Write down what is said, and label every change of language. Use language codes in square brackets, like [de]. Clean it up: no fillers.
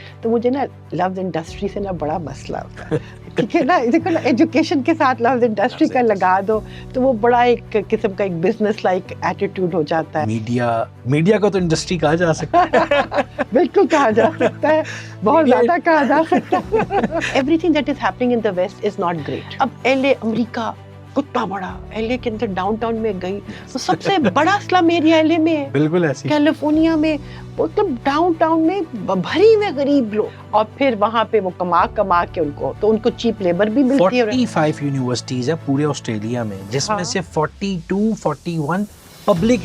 [ur] تو مجھے نا لفظ انڈسٹری سے نا بڑا مسئلہ ہوتا ہے. ٹھیک ہے نا, دیکھو نا ایجوکیشن کے ساتھ لفظ انڈسٹری کا لگا دو تو وہ بڑا ایک قسم کا ایک بزنس لائک ایٹیٹیوڈ ہو جاتا ہے. میڈیا کو تو انڈسٹری کہا جا سکتا ہے. بالکل کہا جا سکتا ہے, بہت زیادہ کہا جا سکتا ہے. [en] Everything that is happening in the west is not great. [ur] اب ایل اے امریکہ کتنا بڑا, ایل اے کے اندر ڈاؤن ٹاؤن میں گئی تو سب سے بڑا اسلم ایریا ایل اے میں ہے. بالکل ایسی کیلیفورنیا میں مطلب ڈاؤن ٹاؤن میں بھری میں غریب لوگ, اور پھر وہاں پہ وہ کما کے ان کو چیپ لیبر بھی ملتی ہے. 45 یونیورسٹیز ہیں پورے آسٹریلیا میں, جس میں سے 41 پبلک